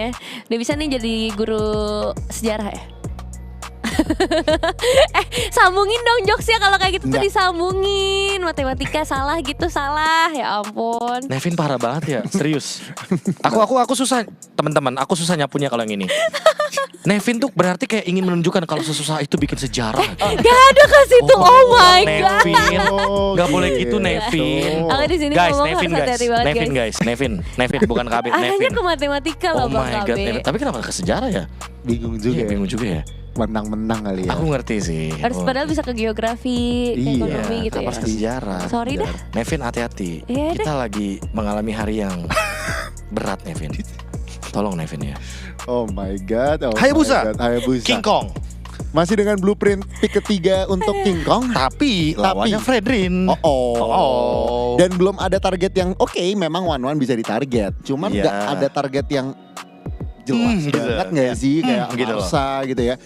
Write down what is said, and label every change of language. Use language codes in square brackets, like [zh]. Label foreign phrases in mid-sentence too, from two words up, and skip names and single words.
[id] Udah bisa nih jadi guru sejarah ya. Sambungin dong jokesnya kalau kayak gitu tuh disambungin. Matematika salah gitu, salah. Ya ampun. Nevin parah banget ya, serius. Aku susah, teman-teman, aku susah nyapunya kalau yang ini. Nevin tuh berarti kayak ingin menunjukkan kalau sesusah itu bikin sejarah. Gak ada ke situ. [en] Oh my god. [id] Nevin, gak boleh gitu Nevin. Aku di sini guys, ngomong Nevin harus hati-hati banget, Nevin bukan KB. Arahnya ke matematika loh Bang KB. God, tapi kenapa ke sejarah ya? Bingung juga ya. Menang-menang kali ya. Aku ngerti sih. Harus padahal bisa ke geografi, ke ekonomi gitu ya. Harus sejarah. Sorry dah. Nevin hati-hati. Kita lagi mengalami hari yang berat Nevin. Tolong Nevin ya. [en] Oh my god. [id] Hayabusa. King Kong. Masih dengan blueprint pick ketiga untuk King Kong. Tapi lawannya Fredrin. Dan belum ada target yang memang 1-1 bisa ditarget. Cuman gak ada target yang jelas banget gak sih kayak Marsa gitu ya.